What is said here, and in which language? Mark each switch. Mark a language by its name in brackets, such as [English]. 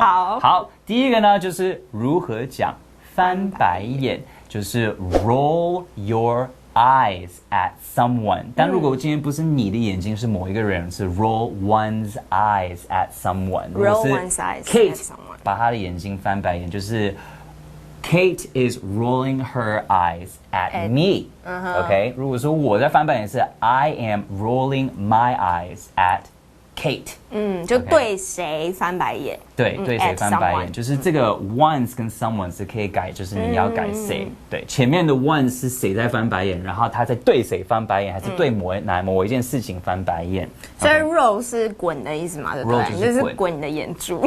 [Chinese] 好，第一个呢就是如何讲翻白眼，就是 [English] roll your eyes at someone。 [Chinese] 但如果今天不是你的眼睛，是某一个人，是 [English] roll one's eyes at someone。 roll one's eyes Kate at someone， [Chinese] 把她的眼睛翻白眼，就是。 [English] Kate is rolling her eyes at me. [Chinese] OK， 如果说我在翻白眼是 [English] I am rolling my eyes at Kate。 [Chinese] 就对谁翻白眼？对，对谁翻白眼，就是这个 once 跟 someone 是可以改，就是你要改谁。对，前面的 once 是谁在翻白眼，然后他在对谁翻白眼，还是对某一件事情翻白眼。所以 roll 是滚的意思嘛？对不对？ [English] roll [Chinese] 就是滚你的眼珠。